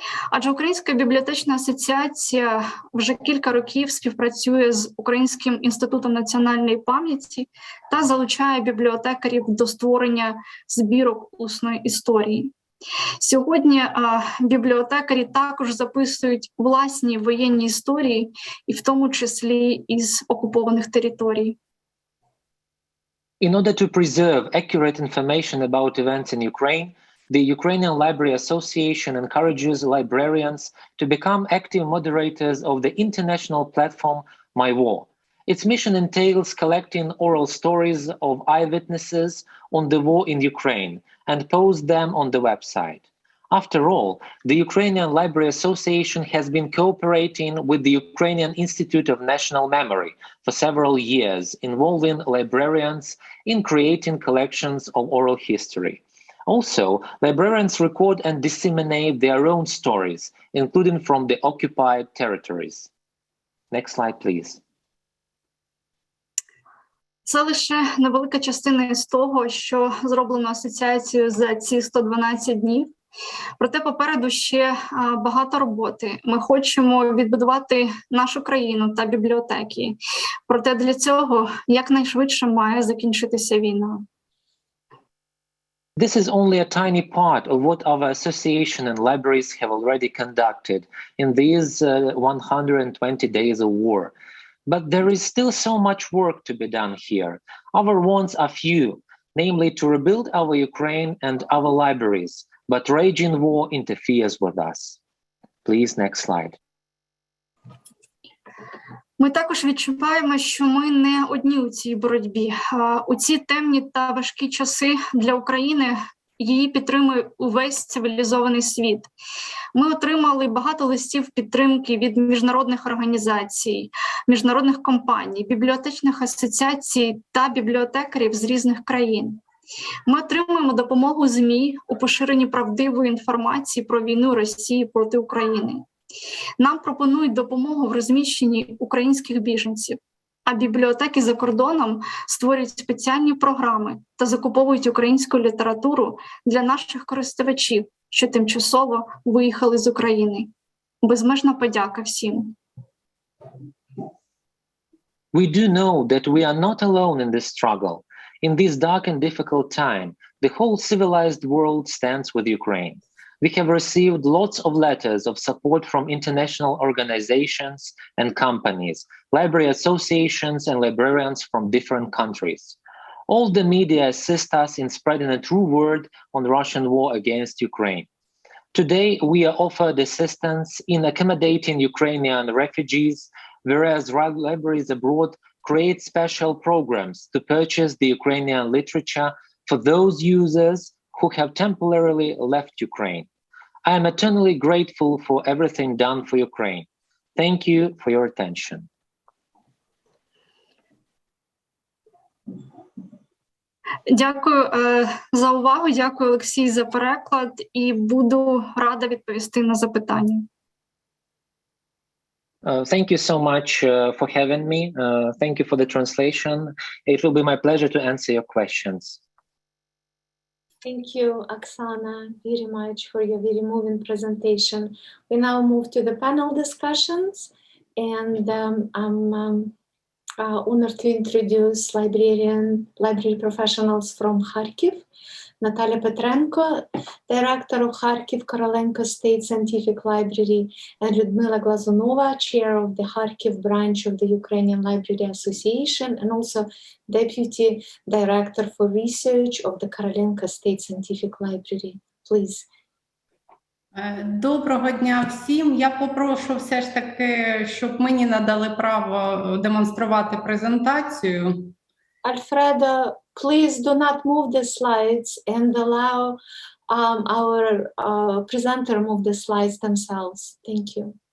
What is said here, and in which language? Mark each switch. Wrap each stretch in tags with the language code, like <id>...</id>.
<uk>Адже Українська бібліотечна асоціація вже кілька років співпрацює з Українським інститутом національної пам'яті та залучає бібліотекарів до створення збірок усної історії. Сьогодні бібліотекарі також записують власні воєнні історії, і в тому числі із окупованих територій.</uk> <en>In order to preserve accurate information about events in Ukraine, the Ukrainian Library Association encourages librarians to become active moderators of the international platform MyWar. Its mission entails collecting oral stories of eyewitnesses on the war in Ukraine and post them on the website. After all, the Ukrainian Library Association has been cooperating with the Ukrainian Institute of National Memory for several years, involving librarians in creating collections of oral history. Also, librarians record and disseminate their own stories, including from the occupied territories. Next slide, please.</en> <uk>Це лише невелика частина із того, що зроблено асоціацією за ці 112 днів. Проте попереду ще багато роботи. Ми хочемо відбудувати нашу країну та бібліотеки. Проте для цього якнайшвидше має закінчитися війна.</uk> <en>This is only a tiny part of what our association and libraries have already conducted in these 120 days of war. But there is still so much work to be done here. Our wants are few, namely to rebuild our Ukraine and our libraries, but raging war interferes with us. Please, next slide.</en> <uk>Ми також відчуваємо, що ми не одні у цій боротьбі. У ці темні та важкі часи для України її підтримує увесь цивілізований світ. Ми отримали багато листів підтримки від міжнародних організацій, міжнародних компаній, бібліотечних асоціацій та бібліотекарів з різних країн. Ми отримуємо допомогу ЗМІ у поширенні правдивої інформації про війну Росії проти України. Нам пропонують допомогу в розміщенні українських біженців, а бібліотеки за кордоном створюють спеціальні програми та закуповують українську літературу для наших користувачів, що тимчасово виїхали з України. Безмежна подяка всім.</uk> <en>We do know that we are not alone in this struggle. In this dark and difficult time, the whole civilized world stands with Ukraine. We have received lots of letters of support from international organizations and companies, library associations and librarians from different countries. All the media assist us in spreading a true word on Russian war against Ukraine. Today, we are offered assistance in accommodating Ukrainian refugees, whereas libraries abroad create special programs to purchase the Ukrainian literature for those users who have temporarily left Ukraine. I am eternally grateful for everything done for Ukraine. Thank you for your attention.</en> <uk>Дякую за увагу, дякую, Олексій, за переклад, і буду рада відповісти на запитання.</uk> <en>Thank you so much for having me. Thank you for the translation. It will be my pleasure to answer your questions. Thank you, Oksana, very much for your very moving presentation. We now move to the panel discussions, and I'm honored to introduce library professionals from Kharkiv. Natalia Petrenko, Director of Kharkiv Korolenko State Scientific Library, and Lyudmila Glazunova, Chair of the Kharkiv branch of the Ukrainian Library Association, and also Deputy Director for Research of the Korolenko State Scientific Library. Please.</en> <uk>Доброго дня всім. Я попрошу все ж таки, щоб мені надали право демонструвати презентацію.</uk> <en>Alfredo, please do not move the slides and allow our presenter move the slides themselves. Thank you.</en>